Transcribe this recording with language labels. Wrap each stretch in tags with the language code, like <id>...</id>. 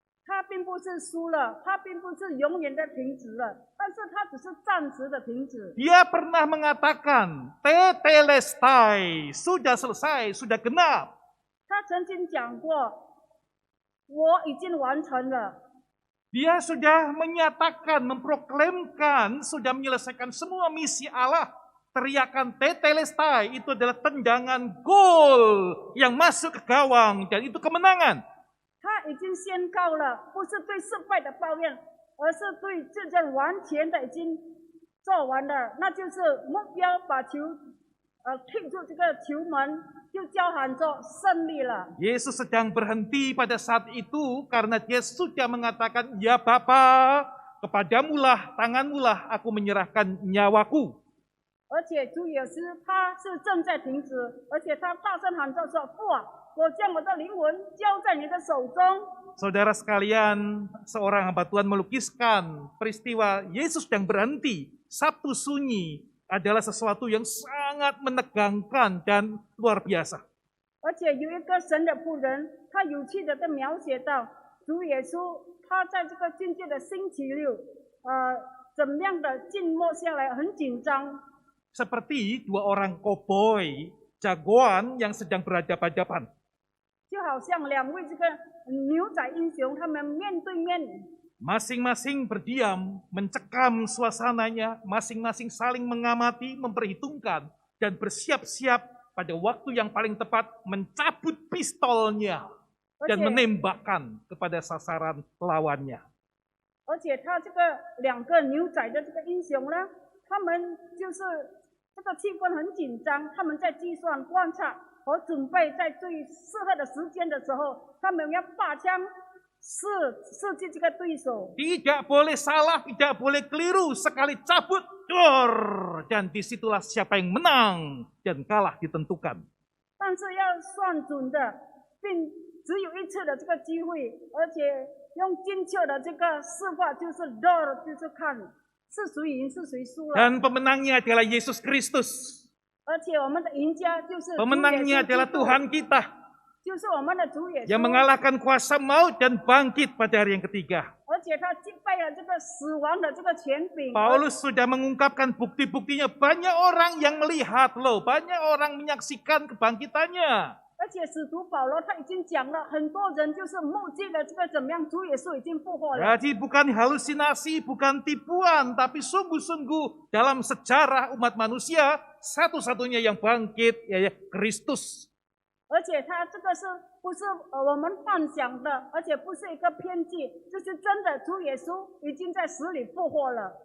<zh>他并不是输了，他并不是永远的停止了，但是他只是暂时的停止。</zh> <id>Dia pernah mengatakan, tetelestai, sudah selesai, sudah genap.</id> <zh>他曾经讲过，我已经完成了。</zh> <id>Dia sudah menyatakan, memproklamkan, sudah menyelesaikan semua misi Allah. Teriakan tetelestai itu adalah tendangan gol yang masuk ke gawang dan itu kemenangan.</id> <zh>他已经宣告了，不是对失败的抱怨，而是对这件完全的已经做完了，那就是目标把球踢出这个球门，就叫喊着胜利了。</zh> <id>Yesus sedang berhenti pada saat itu karena dia sudah mengatakan, ya Bapa, kepadamulah, tanganmulah aku menyerahkan nyawaku.</id> <zh>而且主耶稣他是正在停止，而且他大声喊着说：“父啊，我将我的灵魂交在你的手中。</zh> <id>Saudara sekalian, seorang hamba Tuhan melukiskan peristiwa Yesus yang berhenti, Sabtu sunyi, adalah sesuatu yang sangat menegangkan dan luar biasa.</id> <zh>而且有一个神的仆人，他有趣的描写到主耶稣，他在这个境界的星期六，怎么样的静默下来，很紧张，</zh> <id>Seperti dua orang koboi jagoan yang sedang berhadapan-hadapan.</id> <zh>就好像两位这个牛仔英雄，他们面对面，</zh> <id>Masing-masing berdiam, mencekam suasananya, masing-masing saling mengamati, memperhitungkan, dan bersiap-siap pada waktu yang paling tepat mencabut pistolnya</id> <zh>而</zh> <id>dan</id> <zh>且</zh> <id>menembakkan kepada sasaran lawannya.</id> <zh>而且他这个两个牛仔的这个英雄呢，他们就是这个气氛很紧张，他们在计算、观察和准备，在最适合的时间的时候，他们要拔枪射击这个对手。</zh> <id>Tidak boleh salah, tidak boleh keliru, sekali cabut, dor, dan disitulah siapa yang menang dan kalah ditentukan.</id> <zh>但是要算准的，并只有一次的这个机会，而且用精确的这个示范，就是 door， 就是看是谁赢是谁输了。</zh> <id>Dan pemenangnya adalah Yesus Kristus.</id> <zh>而且我们的赢家就是主耶稣</zh> <id>Pemenangnya</id> <zh>基</zh> <id>adalah</id> <zh>督</zh> <id>Tuhan kita</id> <zh>就是我们的主耶稣</zh> <id>yang， mengalahkan kuasa maut dan bangkit pada hari yang ketiga.</id> <zh>而且他击败了这个死亡的这个权柄。</zh> <id>Paulus sudah mengungkapkan bukti-buktinya. Banyak orang yang melihat loh, banyak orang menyaksikan kebangkitannya.</id> <zh>而且使徒保罗他已经讲了，很多人就是目击了这个怎么样，主耶稣已经复活了。</zh> <id>Jadi bukan halusinasi, bukan tipuan, tapi sungguh-sungguh dalam sejarah umat manusia, satu-satunya yang bangkit yaitu Kristus.</id> <zh>而且他这个是不是我们幻想的，而且不是一个偏见，这是真的，主耶稣已经在死里复活了。</zh>